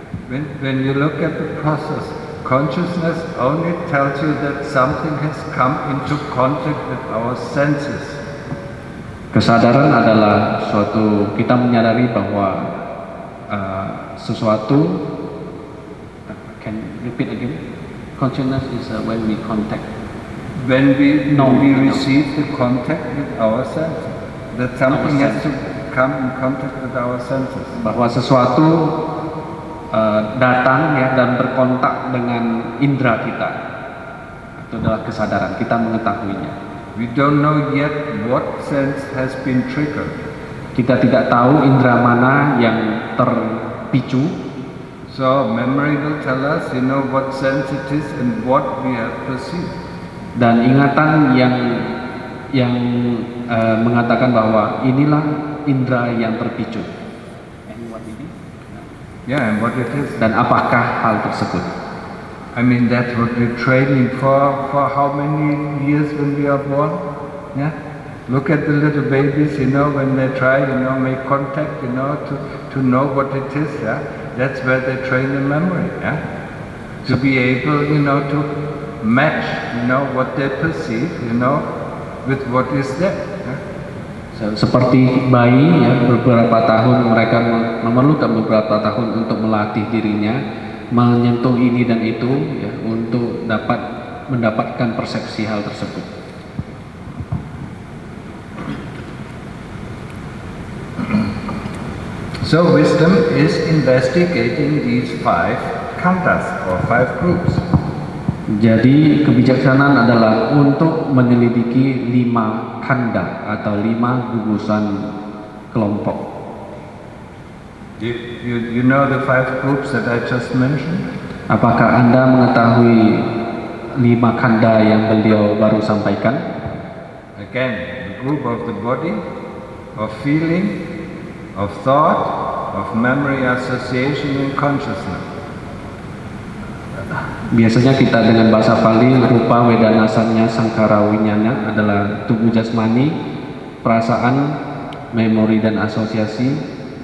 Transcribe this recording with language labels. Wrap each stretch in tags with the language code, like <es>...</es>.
<en>When you look at the process, consciousness only tells you that something has come into contact with our senses.</en> <id>Kesadaran adalah suatu, kita menyadari bahwa sesuatu.</id> <en>Can you repeat again? Consciousness is when we contact. When we receive the contact with our senses, that something has to come in contact with our senses.</en> <id>Bahwa sesuatu datang dan berkontak dengan indera kita. Itu adalah kesadaran, kita mengetahuinya.</id> <en>We don't know yet what sense has been triggered.</en> <id>Kita tidak tahu indera mana yang terpicu.</id> <en>So memory will tell us, what sense it is and what we have perceived.</en> <id>Dan ingatan yang mengatakan bahwa inilah indera yang terpicu.</id> <en>And what it is? Yeah, and what it is.</en> <id>Dan apakah hal tersebut?</id> <en>That's what we're training for how many years when we are born? Yeah. Look at the little babies, when they try, make contact, to know what it is. Yeah. That's where they train the memory. Yeah. To be able, to match, what they perceive, with what is there. Yeah.</en> <id>Seperti bayi, beberapa tahun mereka memerlukan beberapa tahun untuk melatih dirinya menyentuh ini dan itu, untuk dapat mendapatkan persepsi hal tersebut.</id> <en>So wisdom is investigating these 5 khandhas or 5 groups.</en> <id>Jadi kebijaksanaan adalah untuk menyelidiki 5 khandha atau 5 gugusan kelompok.</id> <en>You know the 5 groups that I just mentioned?</en> <id>Apakah Anda mengetahui 5 kanda yang beliau baru sampaikan?</id> <en>Again, the group of the body, of feeling, of thought, of memory, association, and consciousness.</en> <id>Biasanya kita dengan bahasa Pali, rupa, wedana, sanya, sangkara, winyana adalah tubuh jasmani, perasaan, memori dan asosiasi.</id>